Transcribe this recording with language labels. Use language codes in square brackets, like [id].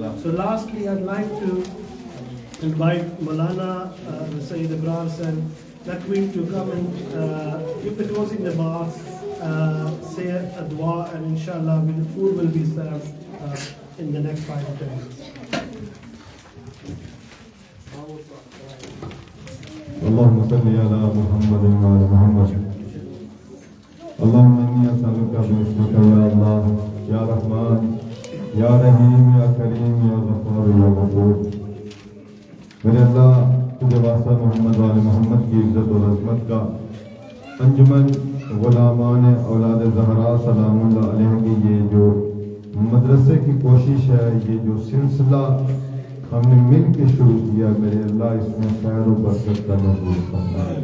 [en] So lastly, I'd like to invite Molana, Syed Ibrar and Naqvi to come and give the closing remarks, say a dua, and inshallah the food will be served in the next 5 to 10 minutes. [ar] اللهم صل على محمد وعلى محمد. اللهم إني أسألك باسمك يا الله يا رحمن يا رحيم يا كريم يا غفار يا غفور. [ur] میرے اللہ تجھے واسطہ محمد والے محمد کی عزت اور عظمت کا انجمن غلامان اولاد-e-Zahra سلام اللہ علیہ کی یہ جو مدرسے کی کوشش ہے، یہ جو سلسلہ ہم نے مل کے شروع کیا، میرے اللہ اس میں خیر و برکت کا نزول فرما.